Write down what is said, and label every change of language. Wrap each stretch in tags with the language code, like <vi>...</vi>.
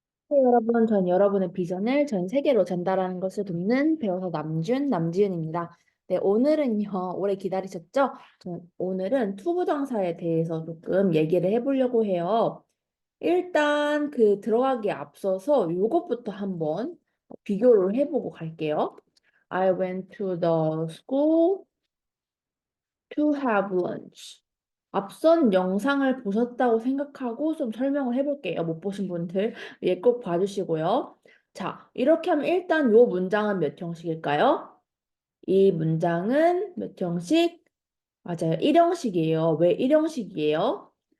<ko>네, 여러분, 전 여러분의 비전을 전 세계로 전달하는 것을 돕는 배우서 남지윤입니다. 네, 오늘은요, 오래 기다리셨죠? 오늘은 투부정사에 대해서 조금 얘기를 해보려고 해요. 일단 들어가기에 앞서서 이것부터 한번 비교를 해보고 갈게요.</ko> <en>I went to the school to have lunch.</en> <ko>앞선 영상을 보셨다고 생각하고 좀 설명을 해볼게요. 못 보신 분들 예, 꼭 봐주시고요. 자, 이렇게 하면 일단 이 문장은 몇 형식일까요? 이 문장은 몇 형식? 맞아요. 1형식이에요. 왜 1형식이에요?</ko>